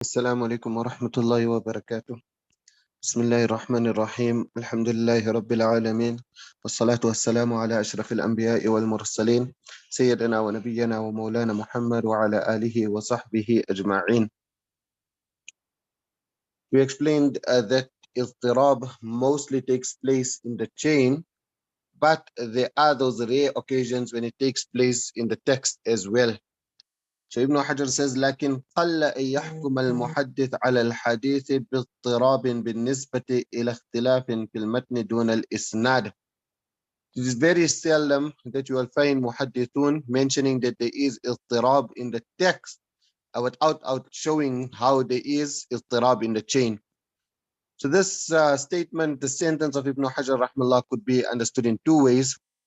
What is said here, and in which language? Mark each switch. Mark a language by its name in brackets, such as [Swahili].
[Arabic] السلام عليكم ورحمة الله وبركاته. بسم الله الرحمن الرحيم. الحمد لله رب العالمين، والصلاة والسلام على أشرف الأنبياء والمرسلين سيدنا ونبينا ومولانا محمد وعلى آله وصحبه أجمعين. [English] We explained that Iḍṭirāb mostly takes place in the chain, but there are those rare occasions when it takes place in the text as well. So Ibn Hajar says [Arabic] لكن قل أن يحكم المحدث على الحديث باضطراب بالنسبة إلى اختلاف في المتن دون الإسناد. [English] It is very seldom that you will find muhaddithun mentioning that there is اضطراب in the text without showing how there is اضطراب in the chain. So this statement, the sentence of Ibn Hajar rahmallah, could be understood in two ways.